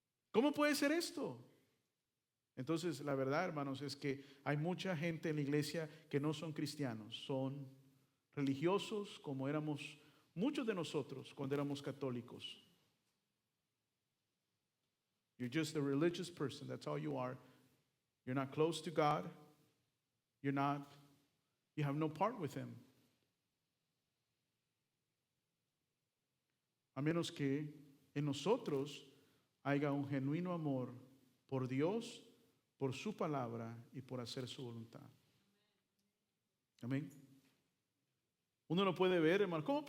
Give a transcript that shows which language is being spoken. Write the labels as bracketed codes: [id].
[es] ¿Cómo puede ser esto? Entonces, la verdad, hermanos, es que hay mucha gente en la iglesia que no son cristianos, son religiosos como éramos muchos de nosotros cuando éramos católicos. [en] You're just a religious person, that's all you are. You're not close to God. You have no part with Him. [es] A menos que en nosotros haya un genuino amor por Dios, por su palabra y por hacer su voluntad. Amén. Uno lo puede ver, hermano.